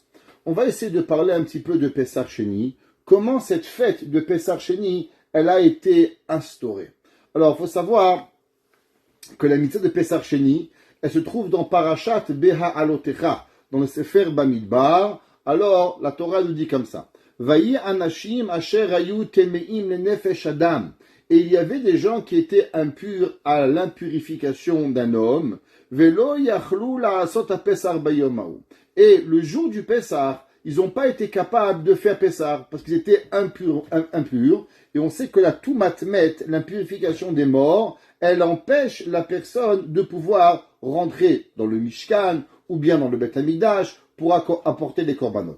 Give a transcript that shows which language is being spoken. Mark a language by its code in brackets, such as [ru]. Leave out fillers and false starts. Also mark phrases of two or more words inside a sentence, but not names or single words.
[fr] On va essayer de parler un petit peu de Pessar Sheni, comment cette fête de Pessar Sheni, elle a été instaurée. Alors, il faut savoir que la mitzvah de Pessar Sheni, elle se trouve dans Parashat Beha Alotecha, dans le Sefer Bamidbar. Alors, la Torah nous dit comme ça. [he] ויהי אנשים אשר היו טמאים לנפש אדם. [fr] Et il y avait des gens qui étaient impurs à l'impurification d'un homme. [he] ולא יכלו לעשות הפסח ביום ההוא. [fr] Et le jour du Pessar, ils n'ont pas été capables de faire Pessar parce qu'ils étaient impurs. Et on sait que la Toumatmet, l'impurification des morts, elle empêche la personne de pouvoir rentrer dans le Mishkan ou bien dans le Beth Hamikdash pour apporter des korbanot.